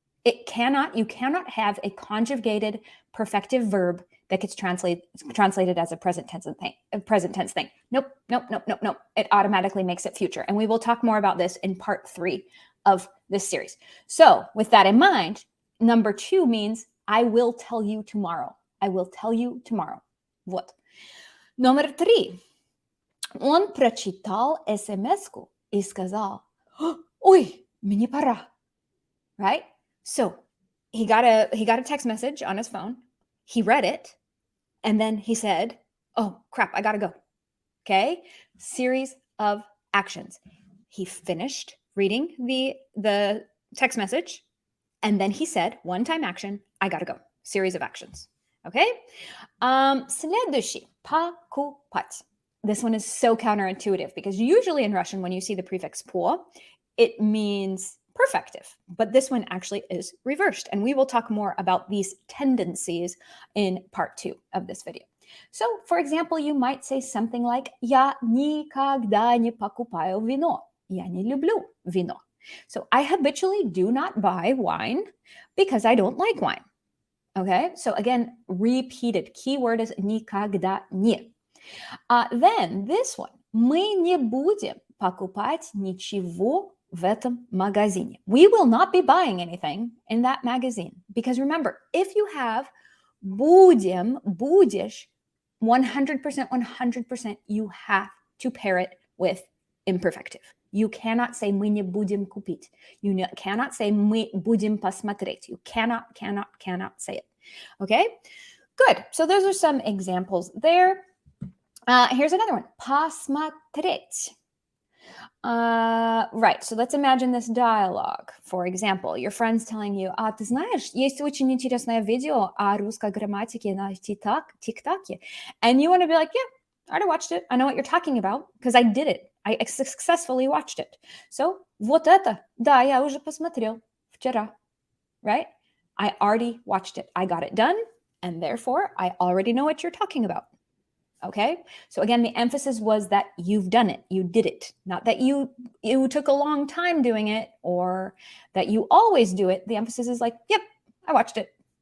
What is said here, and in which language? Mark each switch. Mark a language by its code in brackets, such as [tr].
[en] You cannot have a conjugated perfective verb that gets translated as a present tense thing. Nope. It automatically makes it future. And we will talk more about this in part 3 of this series. So with that in mind, number 2 means I will tell you tomorrow. I will tell you tomorrow. [ru] Вот. Номер 3. Он прочитал смс-ку и сказал, ой, мне пора. [en] Right? So he got a text message on his phone. He read it, and then he said, oh, crap, I gotta go. Okay? Series of actions. He finished reading the text message, and then he said, one-time action, I gotta go. Series of actions. Okay? [ru] Следующий. Покупать. [en] This one is so counterintuitive because usually in Russian, when you see the prefix po, it means perfective, but this one actually is reversed. And we will talk more about these tendencies in part 2 of this video. So, for example, you might say something like [ru] Я никогда не покупаю вино. Я не люблю вино. [en] So I habitually do not buy wine because I don't like wine. Okay, so again, repeated. Keyword is [ru] никогда не. [en] Then this one. [ru] Мы не будем покупать ничего в этом магазине. [en] We will not be buying anything in that magazine. Because remember, if you have будем, будешь, 100%, you have to pair it with imperfective. You cannot say [ru] мы не будем купить. [en] You cannot say [ru] мы будем посмотреть. [en] You cannot say it. Okay? Good. So those are some examples there. Here's another one. Посмотреть. Right, so let's imagine this dialogue. For example, your friend's telling you, [ru] ты знаешь, есть очень интересное видео о русской грамматике на ТикТоке. [en] And you want to be like, yeah, I already watched it. I know what you're talking about because I did it. I successfully watched it. [ru] So, вот это, да, я уже посмотрел вчера. [en] Right? I already watched it. I got it done, and therefore, I already know what you're talking about. Okay, so again, the emphasis was that you've done it, you did it, not that you took a long time doing it or that you always do it. The emphasis is like, yep, I watched it.